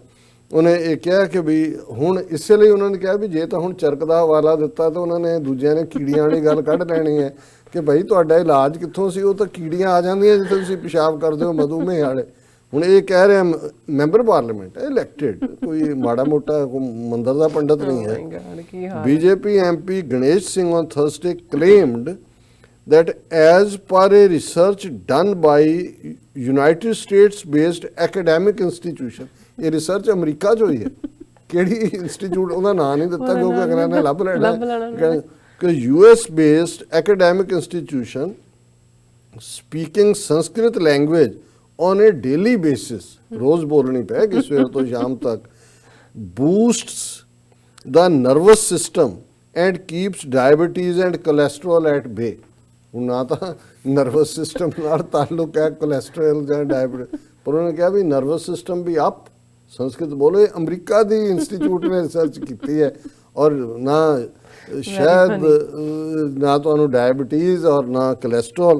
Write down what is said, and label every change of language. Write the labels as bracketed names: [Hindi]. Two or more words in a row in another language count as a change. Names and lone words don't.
[Punjabi] ਉਹਨੇ ਇਹ ਕਿਹਾ ਕਿ ਵੀ ਹੁਣ ਇਸੇ ਲਈ ਉਹਨਾਂ ਨੇ ਕਿਹਾ ਵੀ ਜੇ ਤਾਂ ਹੁਣ ਚਰਕ ਦਾ ਹਵਾਲਾ ਦਿੱਤਾ ਤਾਂ ਉਹਨਾਂ ਨੇ ਦੂਜਿਆਂ ਨੇ ਕੀੜੀਆਂ ਵਾਲੀ ਗੱਲ ਕੱਢ ਲੈਣੀ ਹੈ ਕਿ ਭਾਈ ਤੁਹਾਡਾ ਇਲਾਜ ਕਿੱਥੋਂ ਸੀ, ਉਹ ਤਾਂ ਕੀੜੀਆਂ ਆ ਜਾਂਦੀਆਂ ਜਿੱਥੇ ਤੁਸੀਂ ਪਿਸ਼ਾਬ ਕਰਦੇ ਹੋ ਮਧੂਮੇਹ ਵਾਲੇ। ਹੁਣ ਇਹ ਕਹਿ ਰਿਹਾ [English] member parliament elected, [Punjabi] ਕੋਈ ਮਾੜਾ ਮੋਟਾ ਮੰਦਰ ਦਾ ਪੰਡਤ ਨਹੀਂ ਹੈ। [English] ਬੀਜੇਪੀ ਐਮਪੀ ਗਣੇਸ਼ ਸਿੰਘ on Thursday claimed that as per a research done by United States based academic institution, [Punjabi] ਇਹ ਰਿਸਰਚ ਅਮਰੀਕਾ 'ਚ ਹੋਈ ਹੈ, ਕਿਹੜੀ ਇੰਸਟੀਚਿਊਟ ਉਹਦਾ ਨਾਂ ਨਹੀਂ ਦਿੱਤਾ ਕਿਉਂਕਿ ਅਗਲਾ ਨੇ ਲੱਭ ਲੈਣਾ [English] ਕਿ US based academic institution speaking Sanskrit language on a daily basis, [Punjabi] ਰੋਜ਼ ਬੋਲਣੀ ਪਏਗੀ ਸਵੇਰ ਤੋਂ ਸ਼ਾਮ ਤੱਕ, [English] boosts the nervous system and keeps diabetes and cholesterol at bay। [Punjabi] ਹੁਣ ਨਾ ਤਾਂ [English] nervous system [Punjabi] ਨਾਲ ਤਾਲੁਕ ਹੈ ਕੋਲੈਸਟਰੋਲ ਜਾਂ ਡਾਇਬਟੀਜ਼, ਪਰ ਉਹਨੇ ਕਿਹਾ ਵੀ [English] nervous system [Punjabi] ਵੀ ਅਪ। ਸੰਸਕ੍ਰਿਤ ਬੋਲੇ, ਅਮਰੀਕਾ ਦੀ ਇੰਸਟੀਚਿਊਟ ਨੇ ਰਿਸਰਚ ਕੀਤੀ ਹੈ। ਔਰ ਨਾ ਸ਼ਾਇਦ ਨਾ ਤੁਹਾਨੂੰ ਡਾਇਬਟੀਜ਼ ਔਰ ਨਾ ਕੋਲੈਸਟਰੋਲ।